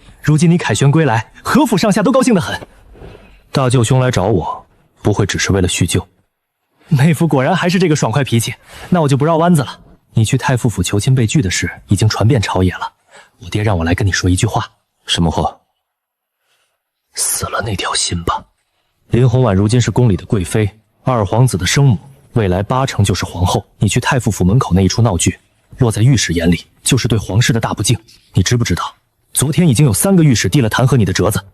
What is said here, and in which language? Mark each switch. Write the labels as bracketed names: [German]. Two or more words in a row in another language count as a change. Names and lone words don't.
[Chinese] 如今你凱旋歸來，何府上下都高興得很。大舅兄來找我，不會只是為了敘舊。妹夫果然還是這個爽快脾氣，那我就不繞彎子了。你去太傅府求親被拒的事已經傳遍朝野了，我爹讓我來跟你說一句話。什麼話？死了那條心吧。林宏婉如今是宮裡的貴妃，二皇子的生母，未來8成就是皇後。你去太傅府門口那一出鬧劇，落在御史眼裡就是對皇室的大不敬。你知不知道？昨天已經有3個御史遞了彈劾你的折子。